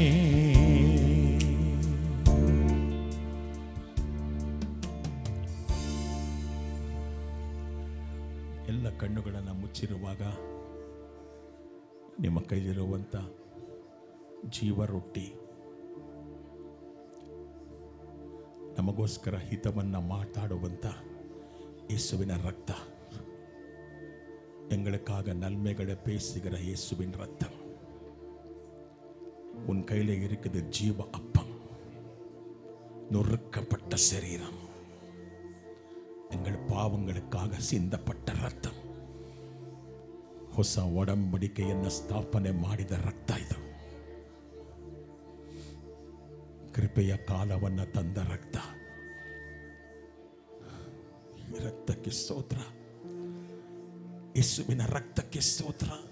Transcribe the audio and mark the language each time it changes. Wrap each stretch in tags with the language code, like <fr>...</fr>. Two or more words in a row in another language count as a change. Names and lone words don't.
<kn>ಎಲ್ಲ ಕಣ್ಣುಗಳನ್ನು ಮುಚ್ಚಿರುವಾಗ ನಿಮ್ಮ ಕೈಲಿರುವಂಥ ಜೀವ ರೊಟ್ಟಿ, ನಮಗೋಸ್ಕರ ಹಿತವನ್ನು ಮಾತಾಡುವಂಥ ಯೇಸುವಿನ ರಕ್ತ,</kn> <ta>எங்களுக்காக நன்மைகளை பேசுகிற இயேசுவின் ரத்தம் உன் கையில இருக்குது. ஜீவ அப்பம், நொறுக்கப்பட்ட சரீரம், எங்கள் பாவங்களுக்காக சிந்தப்பட்ட</ta> <kn>ರಕ್ತ, ಹೊಸ ಒಡಂಬಡಿಕೆಯನ್ನು ಸ್ಥಾಪನೆ ಮಾಡಿದ ರಕ್ತ ಇದು. ಕೃಪೆಯ ಕಾಲವನ್ನು ತಂದ ರಕ್ತ. ರಕ್ತಕ್ಕೆ ಸ್ತೋತ್ರ. ಯೇಸುವಿನ ರಕ್ತಕ್ಕೆ ಸ್ತೋತ್ರ.</kn>